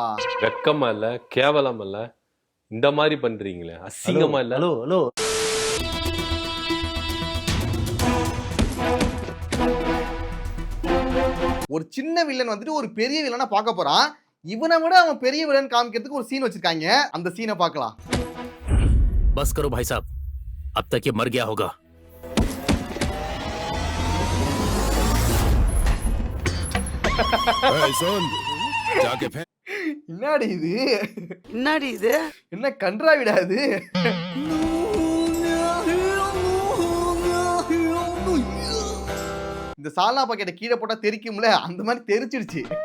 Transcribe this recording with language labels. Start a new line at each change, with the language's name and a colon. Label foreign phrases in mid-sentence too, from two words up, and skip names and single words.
Tamil: வெக்கமா இல்ல, கேவலம் இல்ல, இந்த மாதிரி பண்றீங்களே, அசிங்கமா இல்ல?
English: hello hello.
Tamil: ஒரு சின்ன வில்லன் வந்துட்டு ஒரு பெரிய வில்லனா பார்க்க போறான். இவனை விட அவன் பெரிய வில்லன் காமிக்கிறதுக்கு ஒரு சீன் வச்சிருக்காங்க. அந்த சீனை பார்க்கலாம்.
Hindi: बस करो भाई साहब, अब तक ये मर गया होगा.
Tamil: என்னடி இது? என்ன கன்றாவிடா இது? இந்த சால்னா பாக்கெட்டை கீழே போட்டா தெரிக்கும்ல, அந்த மாதிரி தெரிச்சிடுச்சு.